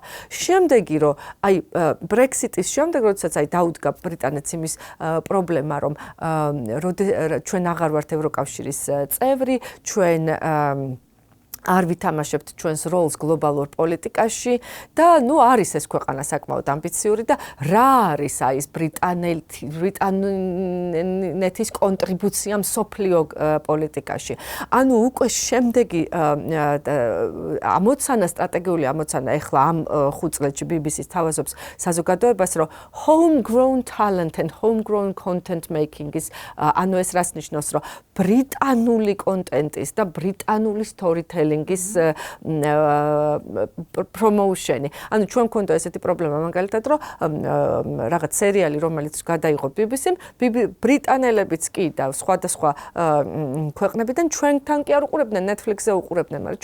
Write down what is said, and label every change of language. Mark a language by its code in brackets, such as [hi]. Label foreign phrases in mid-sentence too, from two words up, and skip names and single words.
[ka] შემდეგი, რომ აი Brexit-ის შემდეგ, როდესაც აი დაუდგა ბრიტანეთს იმის პრობლემა, რომ ჩვენ აღარ ვართ ევროკავშირის წევრი, ჩვენ არ ვითამაშებთ ჩვენს როლს გლობალურ პოლიტიკაში და ნუ არის ეს ქვეყანა საკმაოდ ამბიციური და რა არის აი ეს ბრიტანეთის კონტრიბუცია მსოფლიო პოლიტიკაში. ანუ უკვე შემდეგი ამოცანა, სტრატეგიული ამოცანა ეხლა ამ 5 წლებში BBC-ს თავაზობს საზოგადოებას, რომ [en] homegrown talent and homegrown content making is [ka] ანუ ეს რას ნიშნავს, რომ ბრიტანული კონტენტის და ბრიტანული storytelling ის პრომოუშენი. ანუ ჩვენ მქონდა ესეთი პრობლემა მაგალითად, რომ რაღაც სერიალი, რომელიც გადაიღო BBC-მ, ბრიტანელებიც კი და სხვადასხვა ქვეყნებიდან ჩვენთან კი არ უყურებდნენ, Netflix-ზე უყურებდნენ, მაგრამ